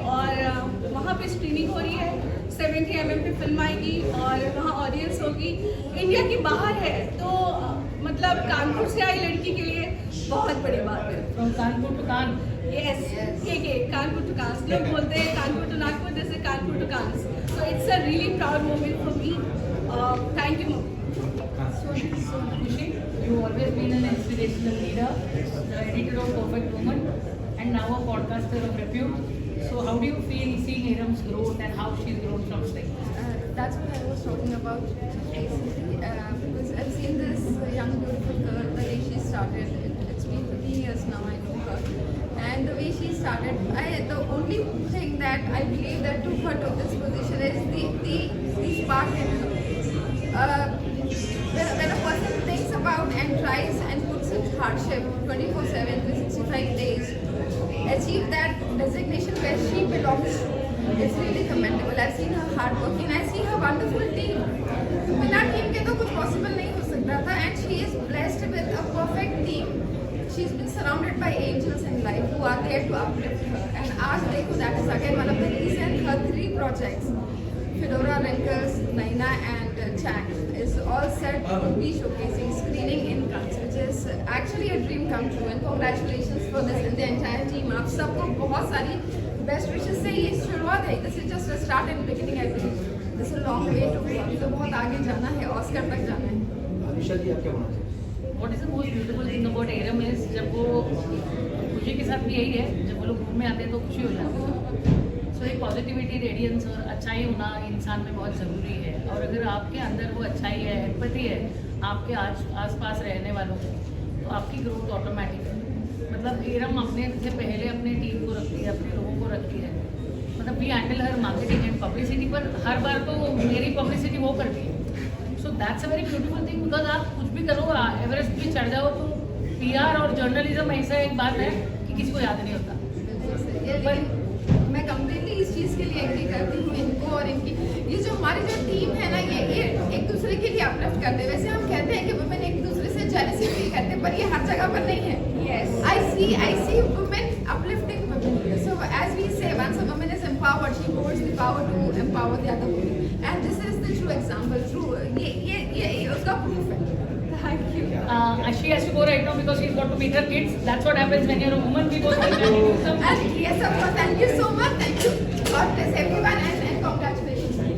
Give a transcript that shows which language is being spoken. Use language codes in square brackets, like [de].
[hi] और वहाँ पे स्क्रीनिंग हो रही है, 70 mm पे फिल्म आएगी और वहाँ ऑडियंस होगी। इंडिया के बाहर है तो मतलब कानपुर से आई लड़की के लिए बहुत बड़ी बात है। [en] From Kanpur to Cannes. [hi] Yes, Kanpur to कांस। लोग बोलते हैं कानपुर टू नागपुर, जैसे Kanpur to Cannes. [en] So it's a really proud moment for me. Thank you, Mom. So Kushi, you've always been an inspirational leader, editor of Perfect Woman, and now a podcaster of repute. So how do you feel seeing Iram's growth and how she's grown from strength? That's what I was talking about basically, because I've seen this young beautiful girl, the way she started. It's been 15 years now I know her, and the way she started, the only thing that I believe that took her to this position is the spark in her. When a person thinks about and tries and puts in hardship 24/7, 365 days, achieve that designation where she belongs to, it's really commendable. I've seen her hard working, I see her wonderful team. [hi] बिना team के तो कुछ possible नहीं हो सकता था, [en] and she is blessed with a perfect team. She's been surrounded by angels in life who are there to uplift her. And [hi] आज देखो, [en] that is again one of the reasons her 3 projects, Fedora, Wrinkles, Naina and Chang, is all set to be showcasing screening in Cannes, which is actually a dream come true. And congratulations for this and the entire team. [hi] आप सबको बहुत सारी [en] best wishes [hi] से ये शुरुआत है. [en] This is just a start and beginning, I believe. This is a long way to go. [hi] अभी तो बहुत आगे जाना है, ऑस्कर तक जाना है. विशाल जी आप क्या बोलना चाहेंगे? [en] What is the most beautiful thing about Aram is [hi] जब वो खुशी के साथ भी यही है, जब वो लोग रूम में आते हैं तो खुशी हो जाती है। सो एक पॉजिटिविटी, रेडियंस और अच्छाई होना इंसान में बहुत ज़रूरी है। और अगर आपके अंदर वो अच्छाई है, एम्पैथी है आपके आस-पास रहने वालों की, तो आपकी ग्रोथ ऑटोमेटिक है। मतलब एरम अपने से पहले अपने टीम को रखती है, अपने लोगों को रखती है। मतलब [en] we handle her marketing and publicity, [hi] पर हर बार तो मेरी पब्लिसिटी वो करती है। [en] so that's a very beautiful thing, because [hi] आप कुछ भी करो, एवरेस्ट भी चढ़ जाओ, तो PR और जर्नलिज्म ऐसा एक बात है कि किसी को याद नहीं होता। लेकिन मैं कम्प्लीटली इस चीज़ के लिए एग्री करती हूँ इनको और इनकी, ये जो हमारी जो टीम है ना, ये एक दूसरे के लिए अपलिफ्ट करते हैं। वैसे हम कहते हैं कि वुमेन एक दूसरे से जेलसी फील करते हैं, पर ये हर जगह पर नहीं है। [en] I see women uplifting women. So as we say, once a woman is empowered, she holds the power to empower the other women. And this is the true example. [hi] True, ये उसका proof है. [en] Thank you. She has to go right now because she's got to meet her kids. That's what happens when you're a woman. We go right now. And yes, of course. Thank you so much. Thank you. God bless everyone and congratulations.